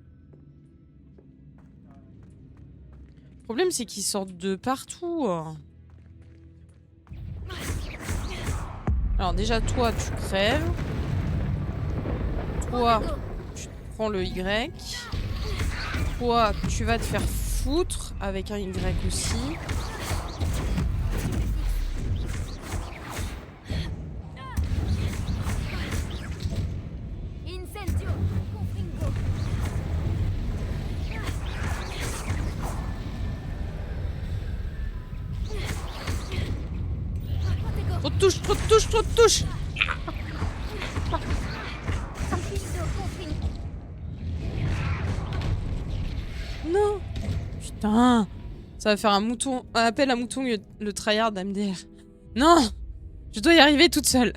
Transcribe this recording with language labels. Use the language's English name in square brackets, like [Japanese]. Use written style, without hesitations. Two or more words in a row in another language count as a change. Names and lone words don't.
[French] Le problème, c'est qu'ils sortent de partout. Alors déjà, toi, tu crèves. Toi, tu prends le Y. Toi, tu vas te faire foutre avec un Y aussi. Incendio. Confindo. Protego. Trop de touches, trop de touches, trop de touches! Diffindo. Confindo. Non! Putain! Ça va faire un mouton, un appel à mouton le tryhard MDR. Non! Je dois y arriver toute seule.